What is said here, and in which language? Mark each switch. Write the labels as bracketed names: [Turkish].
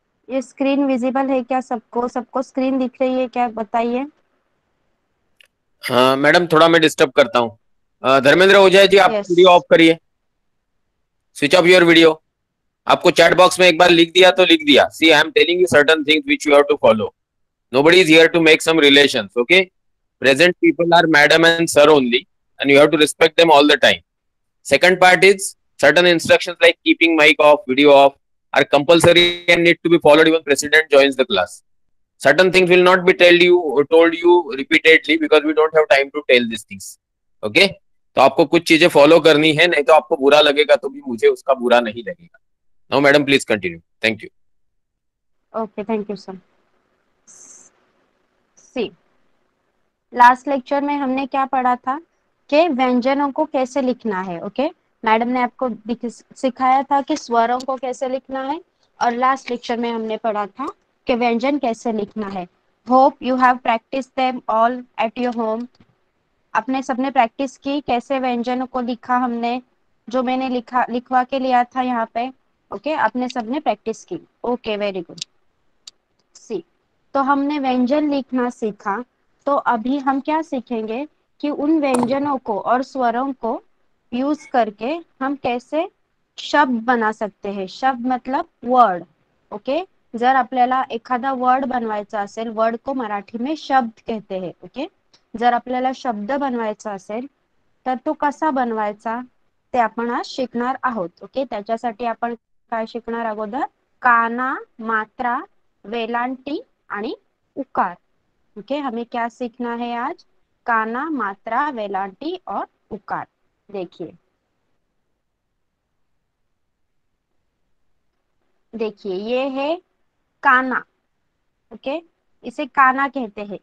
[Hindi] ये screen visible है क्या सबको? सबको स्क्रीन दिख रही है क्या, बताइए. हाँ मैडम, थोड़ा मैं डिस्टर्ब करता हूँ. धर्मेंद्र ओझा जी, आप [English] Yes. [Hindi] वीडियो ऑफ करिए. [English] Switch off your video. [Hindi] आपको चैट बॉक्स में एक बार लिख दिया तो लिख दिया. [English] See, I am telling you certain things which you have to follow. Nobody is here to make some relations, okay? Present people are madam and sir only, and you have to respect them all the time. Second part is certain instructions like keeping mic off, video off are compulsory and need to be followed even president joins the class. Certain things will not be told you repeatedly because we don't have time to tell these things. Okay? [Hindi] तो आपको कुछ चीजें follow करनी है, नहीं तो आपको बुरा लगेगा तो भी मुझे उसका बुरा नहीं लगेगा. [English] Now madam please continue. Thank you. Okay, thank you sir. [Hindi] C, last lecture में हमने क्या पढ़ा था कि व्यंजनों को कैसे लिखना है. ओके. मैडम ने आपको सिखाया था कि स्वरों को कैसे लिखना है, और लास्ट लेक्चर में हमने पढ़ा था कि व्यंजन कैसे लिखना है। [English] Hope you have practice them all at your home. [Hindi] अपने सबने प्रैक्टिस की कैसे व्यंजनों को लिखा हमने, जो मैंने लिखवा के लिया था यहाँ पे। ओके, आपने सबने प्रैक्टिस की। Okay, very good. सी, तो हमने व्यंजन लिखना सीखा। तो अभी हम क्या सीखेंगे कि उन व्यंजनों को और स्वरों को यूज करके हम कैसे शब्द बना सकते हैं। शब्द मतलब वर्ड। ओके, [Marathi] जर आपल्याला एखादा वर्ड बनवायचा असेल, [Hindi] वर्ड को मराठी में शब्द कहते हैं। [Marathi] ओके, जर आपल्याला शब्द बनवायचा असेल तर तो कसा बनवायचा ते आपण आज शिकणार आहोत। ओके, त्याच्यासाठी आपण काय शिकणार अगोदर, काना, मात्रा, वेलांटी आणि उकार। [Hindi] ओके, हमें क्या सीखना है आज, काना, मात्रा, वेलांटी और उकार। देखिए देखिए ये है काना। ओके, इसे काना कहते हैं।